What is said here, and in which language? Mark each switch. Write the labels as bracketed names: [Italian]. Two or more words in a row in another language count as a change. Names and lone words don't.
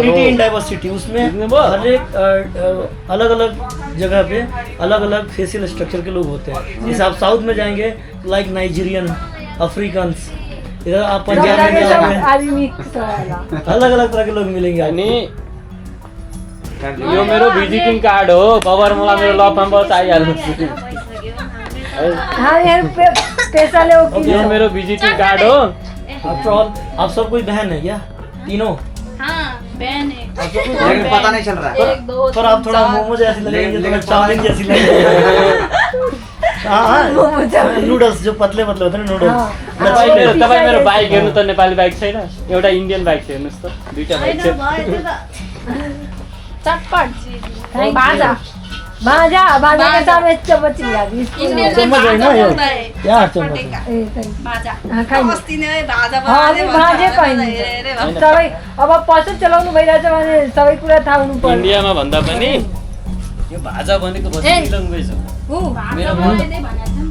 [English] unity in [Hindi] हो डाइवर्सिटी उसमें इसमें वो- हर एक अलग अलग जगह पे अलग अलग फेशियल स्ट्रक्चर के लोग होते हैं। जैसे आप साउथ में जाएंगे लाइक नाइजीरियन अफ्रीकन्स इधर आप सब पंजाब में जगह सब जाओगे [Nepali] आदमी मिक्स होला [Hindi] अलग अलग तरह के लोग मिलेंगे आपको। [Nepali] अनि यो मेरो भिजिटिङ कार्ड हो खबर मलाई मेरो ल नम्बर चाहिहाल्नु [Hindi] हाँ यार पैसा ले वो [Nepali] यो मेरो भिजिटिङ कार्ड हो [English] after all [Hindi] आप सब कोई बहन है क्या तीनों? हाँ बहन है लेकिन पता नहीं चल रहा है एक दो पर आप थोड़ा मोमो जैसी लगेंगे थोड़ा लेकिन चाउमीन जैसी लगेंगे। हाँ नूडल्स जो पतले पतले होते हैं ना नूडल्स [Nepali] तपाईँ मेरो बाइक हेर्नु त नेपाली बाइक छैन एउटा इन्डियन बाइक छ हेर्नुहोस् त दुईटा बाइक छ [Hindi] चटपट बाजा बाजा बाजा के साथ में चम्मच लिया दी इंडियन में चम्मच है ना बाजा ये? बोलता है क्या चम्मच चटपटे का ए बाजा हाँ खाइए [Nepali] अस्ति नै भाजा [Hindi] हाँ बनाए [Nepali] अभी बाजे पाइन्छ सबै अब पसल चलाउनु भइरहेछ भने सबै कुरा थाहा हुनु पर्यो इन्डियामा भन्दा पनि यो भाजा भनेको बस्ती ल्याङ्ग्वेज हो भाजा बनाइदिए भने